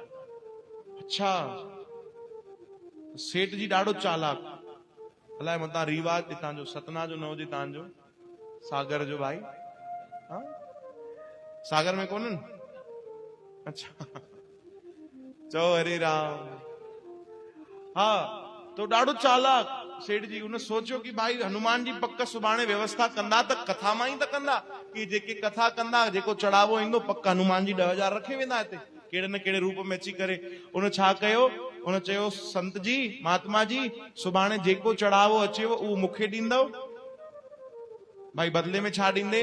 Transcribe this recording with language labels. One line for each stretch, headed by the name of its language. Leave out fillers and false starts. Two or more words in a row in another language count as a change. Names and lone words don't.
Sindhi: अच्छा, सेठ जी ॾाढो चालाक, अलाए मतां रीवा हितां जो सतना जो न हुजे, तव्हांजो सागर जो भाई। हा? सागर में कोन्हनि? अच्छा, चओ हरे राम। हा तो ॾाढो चालाक सेठ जी, उन सोचियो कि भाई हनुमान जी पक सुभाणे व्यवस्था कंदा त कथा मां ई त कंदा, कि जेके कथा कंदा, जेको चढ़ावो ईंदो, पक हनुमान जी 10,000 रखे वेंदा हिते कहिड़े न कहिड़े रूप में अची करे। उन छा कयो? उन चयो संत जी, महात्मा जी, सुभाणे जेको चढ़ावो अचेव उहो मूंखे ॾींदव। भाई बदले में छा ॾींदे?